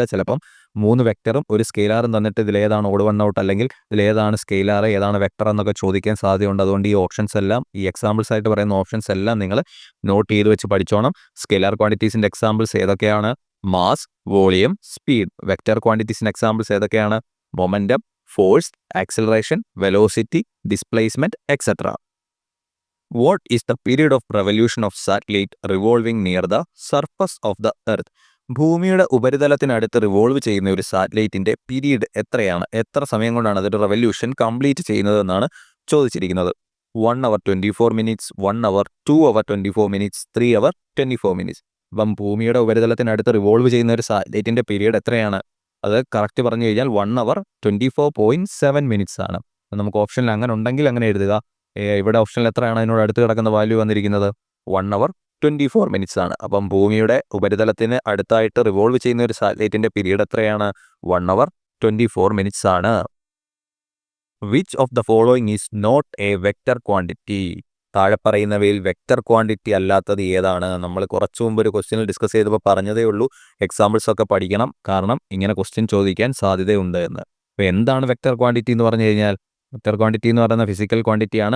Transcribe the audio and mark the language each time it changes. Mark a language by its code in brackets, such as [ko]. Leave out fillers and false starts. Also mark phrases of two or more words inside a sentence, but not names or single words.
[ml] ചിലപ്പം 3 വെക്റ്ററും ഒരു സ്കെയിലാറും തന്നിട്ട് ഇതിലേതാണ് [en] odd one out, [ml] അല്ലെങ്കിൽ ഇതിലേതാണ് സ്കെയിലാർ, ഏതാണ് വെക്റ്റർ എന്നൊക്കെ ചോദിക്കാൻ സാധ്യതയുണ്ട്. അതുകൊണ്ട് ഈ ഓപ്ഷൻസ് എല്ലാം, ഈ എക്സാമ്പിൾസ് ആയിട്ട് പറയുന്ന ഓപ്ഷൻസ് എല്ലാം നിങ്ങൾ നോട്ട് ചെയ്ത് വെച്ച് പഠിച്ചോണം. [en] scalar quantities examples ഏതൊക്കെയാണ്? mass, volume, speed. vector quantities examples ഏതൊക്കെയാണ്? momentum, force, acceleration, velocity, displacement, എക്സെട്ര. What is the period of revolution of satellite revolving near the surface of the earth? [ml] ഭൂമിയുടെ ഉപരിതലത്തിനടുത്ത് റിവോൾവ് ചെയ്യുന്ന ഒരു [en] satellite period [ml] എത്രയാണ്? എത്ര സമയം കൊണ്ടാണ് അതൊരു [en] revolution complete [ml] ചെയ്യുന്നത് എന്നാണ് ചോദിച്ചിരിക്കുന്നത്. [en] 1 hour 24 minutes, 1 hour, 2 hour 24 minutes, 3 hour 24 minutes. [ml] അപ്പം ഭൂമിയുടെ ഉപരിതലത്തിനടുത്ത് റിവോൾവ് ചെയ്യുന്ന ഒരു [en] satellite period [ml] എത്രയാണ്? അത് കറക്റ്റ് പറഞ്ഞു കഴിഞ്ഞാൽ [en] 1 hour 24.7 minutes [ml] ആണ്. നമുക്ക് ഓപ്ഷനിൽ അങ്ങനെ ഉണ്ടെങ്കിൽ അങ്ങനെ എഴുതുക. ഇവിടെ ഓപ്ഷനിൽ എത്രയാണ് അതിനോട് അടുത്ത് കിടക്കുന്ന വാല്യൂ വന്നിരിക്കുന്നത്? [en] 1 hour 24 minutes ആണ്. [ml] അപ്പം ഭൂമിയുടെ ഉപരിതലത്തിന് അടുത്തായിട്ട് റിവോൾവ് ചെയ്യുന്ന ഒരു [en] satellite period [ml] എത്രയാണ്? [en] 1 hour 24 minutes ആണ്. Which of the following is not a vector quantity? [ml] താഴെ പറയുന്നവയിൽ [en] vector quantity [ml] അല്ലാത്തത് ഏതാണ്? നമ്മൾ കുറച്ചു മുമ്പ് ഒരു [en] question discuss [ml] ചെയ്തപ്പോൾ പറഞ്ഞതേ ഉള്ളൂ, എക്സാമ്പിൾസ് ഒക്കെ പഠിക്കണം, കാരണം ഇങ്ങനെ ക്വസ്റ്റ്യൻ ചോദിക്കാൻ സാധ്യതയുണ്ട് എന്ന്. അപ്പോൾ എന്താണ് [en] vector quantity [ml] എന്ന് പറഞ്ഞു കഴിഞ്ഞാൽ? [en] vector quantity [ml] എന്ന് പറയുന്ന [en] physical quantity.